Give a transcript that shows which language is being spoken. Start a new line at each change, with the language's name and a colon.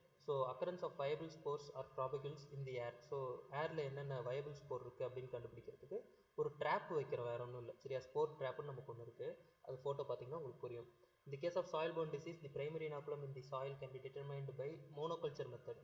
English: So occurrence of viable spores or propagules in the air.
Tamil: So airல என்னென்ன viable spore இருக்குது அப்படின்னு கண்டுபிடிக்கிறதுக்கு ஒரு ட்ராப் வைக்கிறோம், வேறு ஒன்றும் இல்லை. சரியா, ஸ்போர் ட்ராப்னு நமக்கு ஒன்று இருக்குது, அது ஃபோட்டோ பார்த்தீங்கன்னா உங்களுக்கு புரியும்.
English: In the case of soil borne disease, the primary inoculum in the soil can be determined by monoculture method.